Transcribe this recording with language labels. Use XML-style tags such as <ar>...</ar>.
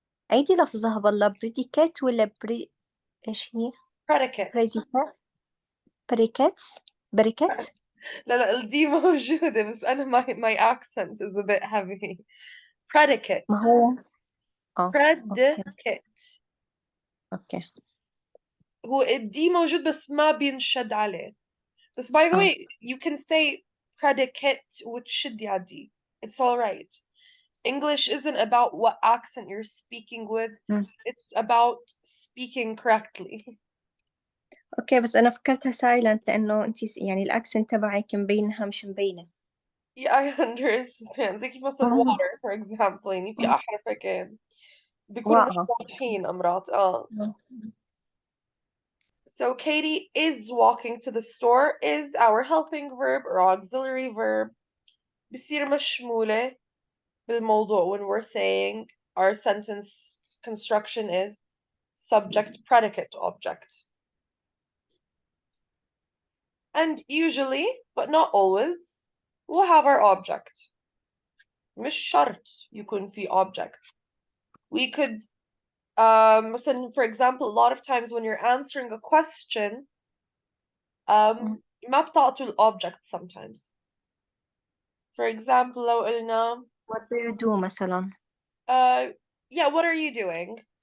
<ar>عيدي لفظها بالله predicate ولا ايش هي؟</ar> <en>predicate predicate.</en> <ar>لا الدي موجودة بس أنا</ar> <en>my accent is a bit heavy. predicate</en> <ar>ما هو</ar> <en>predicate</en> <ar>اوكي هو الدي موجود بس ما بينشد عليه.</ar> <en>بس by the way you can say predicate</en> <ar>وتشدي على الدي.</ar> <en>It's all right. English isn't about what accent you're speaking with. It's about speaking correctly.</en> <ar>اوكي بس انا فكرتها سايلنت لانه انت يعني الاكسنت تبعك مبينها مش مبينه.</ar> <en>Yeah, I understand.</en> <ar>زي كيف مثلا</ar> <en>water for example</en> <ar>يعني في أحرفين بيكونوا مش واضحين أمرات.</ar> <en>So Katie is walking to the store is our helping verb or auxiliary verb.</en> <ar>بصير مشمولة بالموضوع</ar> <en>when we're saying our sentence construction is subject predicate object. And usually, but not always, we'll have our object.</en> <ar>مش شرط يكون في object.</ar> <en>We could</en> <ar>مثلا</ar> <en>for example a lot of times when you're answering a question</en> <ar>ما بتعطوا الobject</ar> <en>sometimes. For example</en> <ar>لو قلنا</ar> <en>what do you do</en> <ar>مثلا؟</ar> <en>yeah, what are you doing?</en>